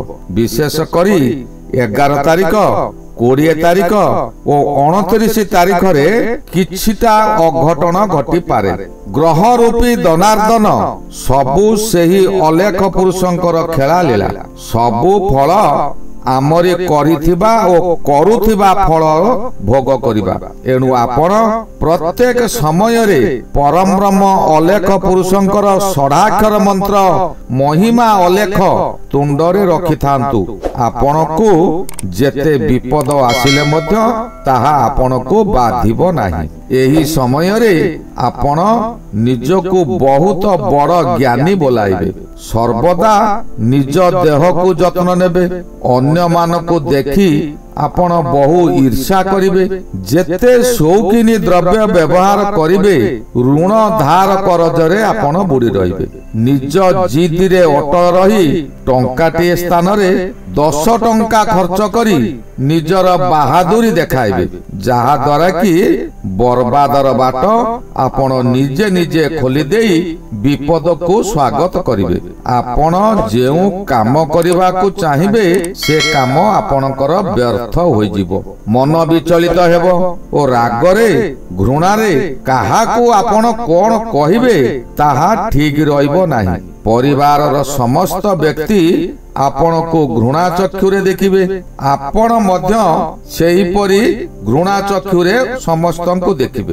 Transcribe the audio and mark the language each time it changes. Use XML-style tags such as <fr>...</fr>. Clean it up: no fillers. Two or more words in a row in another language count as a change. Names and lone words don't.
<or>ବିଶେଷ କରି 11 ତାରିଖ 20 ତାରିଖ ଔର 29 ତାରିଖ ରେ କିଛିଟା ଅଘଟଣ ଘଟି ପାରେ। ଗ୍ରହ ରୂପୀ ଦନାର୍ଦନ ସବୁ ସେହି ଅଲେଖ ପୁରୁଷଙ୍କର ଖେଳ ଲୀଳା। ସବୁ ଫଳ ଆମରି କରିଥିବା ଓ କରୁଥିବା ଫଳ ଭୋଗ କରିବା। ଏଣୁ ଆପଣ ପ୍ରତ୍ୟେକ ସମୟ ରେ ପରମ ବ୍ରହ୍ମ ଅଲେଖ ପୁରୁଷଙ୍କର ଷଡାକ୍ଷର ମନ୍ତ୍ର ମହିମା ଅଲେଖ ତୁଣ୍ଡରେ ରଖିଥାନ୍ତୁ। ଆପଣଙ୍କୁ ଯେତେ ବିପଦ ଆସିଲେ ମଧ୍ୟ ତାହା ଆପଣଙ୍କୁ ବାଧିବ ନାହିଁ। ଏହି ସମୟ ରେ ଆପଣ ନିଜକୁ ବହୁତ ବଡ଼ ଜ୍ଞାନୀ ବୋଲାଇବେ। ସର୍ବଦା ନିଜ ଦେହ କୁ ଯତ୍ନ ନେବେ। ଅନ୍ୟ ମାନଙ୍କୁ ଦେଖି ଆପଣ ବହୁ ଈର୍ଷା କରିବେ। ଯେତେ ସୌଖୀନ ଦ୍ରବ୍ୟ ବ୍ୟବହାର କରିବେ ଋଣ ଧାର କରଜରେ ଆପଣ ବୁଡ଼ି ରହିବେ। ନିଜ ଜିଦ ରେ ଅଟଳ ରହି ଟଙ୍କାଟି ସ୍ଥାନ ରେ 10 ଟଙ୍କା ଖର୍ଚ୍ଚ କରି ନିଜର ବାହାଦୁରୀ ଦେଖାଇବେ, ଯାହା ଦ୍ୱାରା କି ବରବାଦର ବାଟ ଆପଣ ନିଜେ ନିଜେ ଖୋଲି ଦେଇ ବିପଦ କୁ ସ୍ୱାଗତ କରିବେ। ଆପଣ ଯେଉଁ କାମ କରିବା କୁ ଚାହିଁବେ ସେ କାମ ଆପଣଙ୍କର ବ୍ୟର୍ଥ ବ୍ୟର୍ଥ ହୋଇଯିବ। ମନ ବିଚଳିତ ହେବ ଓ ରାଗରେ ଘୃଣାରେ କାହାକୁ ଆପଣ କଣ କହିବେ ତାହା ଠିକ ରହିବ ନାହିଁ। ପରିବାରର ସମସ୍ତ ବ୍ୟକ୍ତି ଆପଣଙ୍କୁ ଘୃଣା ଚକ୍ଷୁରେ ଦେଖିବେ। ଆପଣ ମଧ୍ୟ ସେହିପରି ଘୃଣା ଚକ୍ଷୁରେ ସମସ୍ତଙ୍କୁ ଦେଖିବେ।</or>